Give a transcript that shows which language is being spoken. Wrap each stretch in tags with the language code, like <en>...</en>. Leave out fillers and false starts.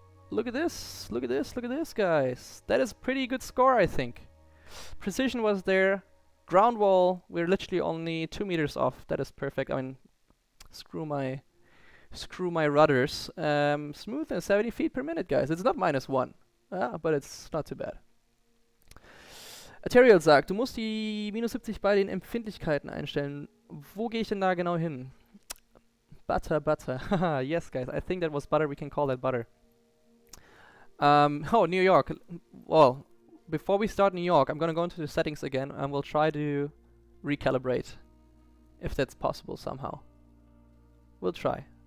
<en>Look at this. Look at this. Look at this, guys. That is a pretty good score, I think. Precision was there. Ground wall, we're literally only 2 meters off. That is perfect. I mean, screw my rudders. Smooth and 70 feet per minute, guys. It's not -1. But it's not too bad.</en> <de>Arterial sagt, du musst die -70 bei den Empfindlichkeiten einstellen. Wo gehe ich denn da genau hin?</de> <en>Butter, butter. Haha, yes, guys. I think that was butter. We can call that butter. Oh, New York. Well, before we start New York, I'm gonna go into the settings again and we'll try to recalibrate if that's possible somehow. We'll try.</en>